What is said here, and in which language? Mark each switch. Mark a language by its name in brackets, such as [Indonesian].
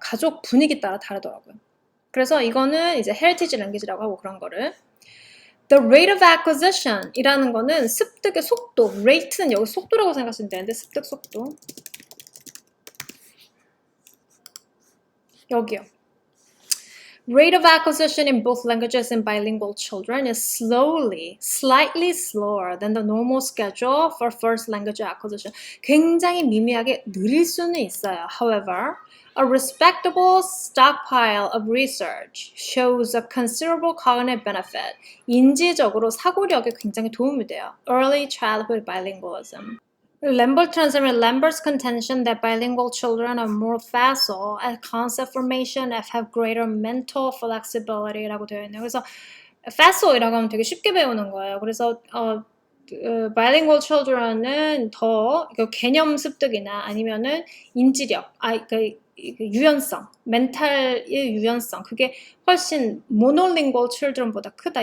[Korean] 가족 분위기 따라 다르더라고요. 그래서 이거는 이제 헤리티지 랭귀지라고 하고 그런 거를 [English] The rate of acquisition [Korean] 이라는 거는 습득의 속도, rate는 여기 속도라고 생각하시면 되는데 습득 속도 여기요. [English] Rate of acquisition in both languages in bilingual children is slightly slower than the normal schedule for first language acquisition. [Korean] 굉장히 미미하게 느릴 수는 있어요. [English] However, a respectable stockpile of research shows a considerable cognitive benefit. [Korean] 인지적으로 사고력에 굉장히 도움이 돼요. [English] Early childhood bilingualism. Lambert's contention that bilingual children are more facile at concept formation and have greater mental flexibility [Korean] 라고 되어 있네요. 그래서 facile이라고 하면 되게 쉽게 배우는 거예요. 그래서 bilingual children은 더 개념 습득이나 아니면은 인지력, 유연성, 멘탈의 유연성 그게 훨씬 monolingual children보다 크다.